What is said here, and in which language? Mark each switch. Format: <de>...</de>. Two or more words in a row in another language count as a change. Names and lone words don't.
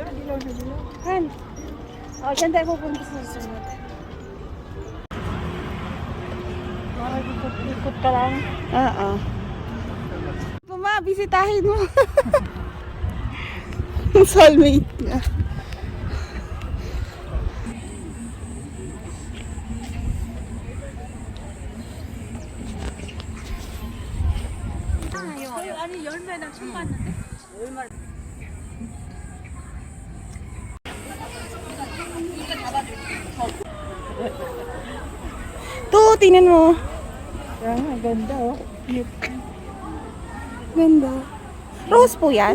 <tl>Dilaw na dilaw. Han. Oh, dyan tayo pupunta sa susunod. Ikot-ikot ka lang. Oo. Puma, bisitahin mo. Soulmate na.</tl> <ko>아니 열매는 처음 봤는데?</ko> <tl>To, tingnan mo. Kaya nga, ganda oh. Ganda. Rose po yan?</tl>